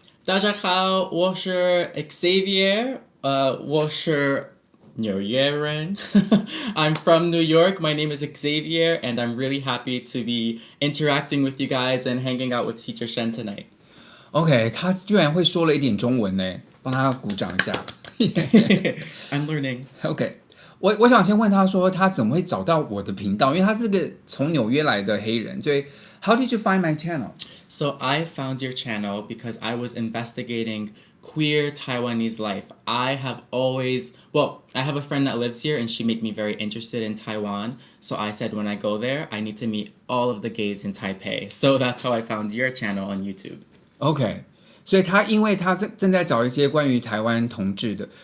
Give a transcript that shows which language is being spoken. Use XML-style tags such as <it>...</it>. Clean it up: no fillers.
<zh>大家好，我是 Xzavier. 我是纽约人.</zh> <en>I'm from New York. My name is Xzavier, and I'm really happy to be interacting with you guys and hanging out with Teacher Shen tonight.</en> <zh>OK，他居然会说了一点中文呢，帮他鼓掌一下。</zh> <en>I'm learning.</en> <zh>OK，我想先问他说，他怎么会找到我的频道？因为他是个从纽约来的黑人，所以</zh> <en>How did you find my channel? So I found your channel because I was investigating queer Taiwanese life. I have a friend that lives here and she made me very interested in Taiwan. So I said when I go there, I need to meet all of the gays in Taipei. So that's how I found your channel on YouTube.</en> <zh>OK，所以因为他正在找一些关于台湾同志的。</zh>